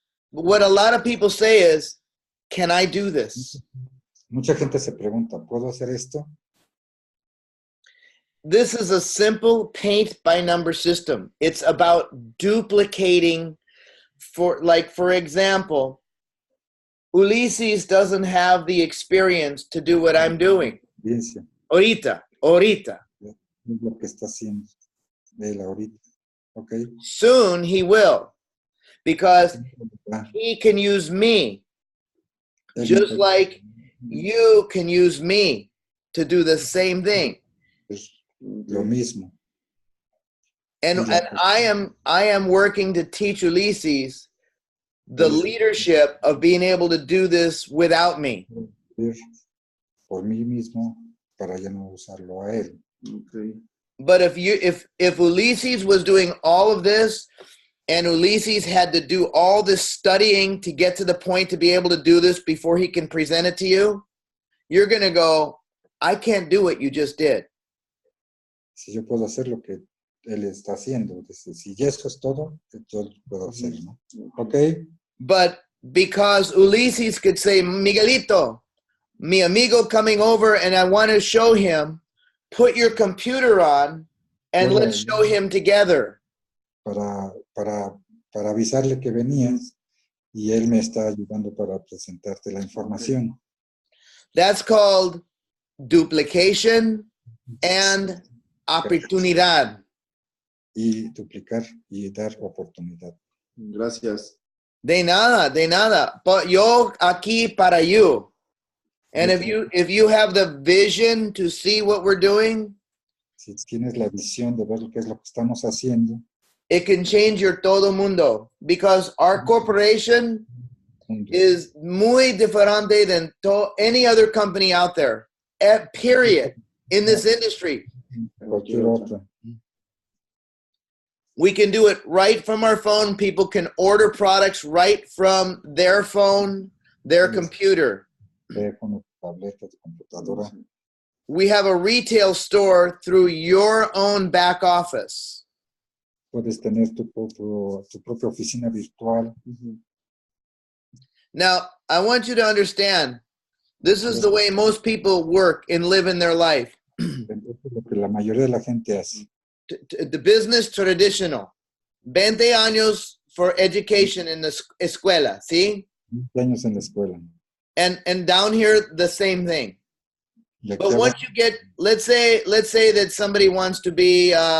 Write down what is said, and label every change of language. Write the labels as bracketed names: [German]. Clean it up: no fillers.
[English] What a lot of people say is, can I do this? [Spanish] Mucha gente se pregunta, ¿puedo hacer esto? [English] This is a simple paint by number system. It's about duplicating for example, Ulises doesn't have the experience to do what I'm doing. [Spanish] Ahorita. Es lo que está haciendo él ahorita. Okay. [English] Soon he will. Because he can use me, just like you can use me to do the same thing. [Spanish] Lo mismo. [English] And I am working to teach Ulises the leadership of being able to do this without me. [Spanish] Por mí mismo, para ya no usarlo a él. Okay. [English] But if Ulises was doing all of this, and Ulises had to do all this studying to get to the point to be able to do this before he can present it to you, you're going to go, I can't do what you just did. [Spanish] Si yo puedo hacer lo que él está haciendo. Dice, si eso es todo, yo lo puedo hacer, ¿no? ¿Ok? [English] But because Ulises could say, Miguelito, [Spanish] mi amigo [English] coming over and I want to show him, put your computer on and [Spanish] Bueno, [English] let's show him together. [Spanish] para avisarle que venías y él me está ayudando para presentarte la información. [English] That's called duplication and oportunidad. [Spanish] Y duplicar y dar oportunidad. Gracias. De nada, de nada. [English] But [Spanish] yo aquí para [English] you. And if you have the vision to see what we're doing, [Spanish] Si tienes la visión de ver qué es lo que estamos haciendo, [English] it can change your [Spanish] todo mundo. [English] Because our corporation is [Spanish] muy diferente [English] than any other company out there. Period. In this industry. [Spanish] cualquier otra. [English] We can do it right from our phone. People can order products right from their phone, their computer. [Spanish] Teléfono, tableta, computadora. [English] We have a retail store through your own back office. [Spanish] Puedes tener tu propia oficina virtual. [English] Now, I want you to understand, this is the way most people work and live in their life. [Spanish] Entonces, lo que la mayoría de la gente hace. [English] The business traditional. 20 años for education in the escuela, ¿sí? [Spanish] 20 años en la escuela. [English] And down here, the same thing. [Spanish] Y aquí [English] But once you get, let's say that somebody wants to be,